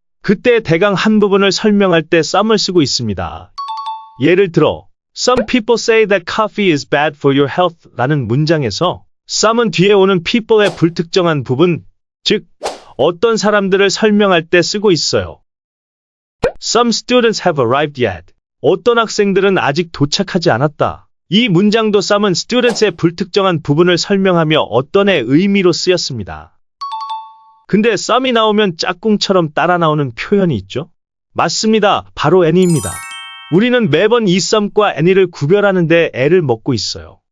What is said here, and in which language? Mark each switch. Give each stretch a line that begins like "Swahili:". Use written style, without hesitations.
Korean: 그때 대강 한 부분을 설명할 때 some을 쓰고 있습니다. 예를 들어
English: Some people say that coffee is bad for your health
Korean: 라는 문장에서 some은 뒤에 오는 people의 불특정한 부분, 즉 어떤 사람들을 설명할 때 쓰고 있어요.
English: Some students have arrived yet.
Korean: 어떤 학생들은 아직 도착하지 않았다. 이 문장도 some은 students의 불특정한 부분을 설명하며 어떤의 의미로 쓰였습니다. 근데 some이 나오면 짝꿍처럼 따라 나오는 표현이 있죠? 맞습니다. 바로 any입니다. 우리는 매번 이 some과 any를 구별하는데 애를 먹고 있어요.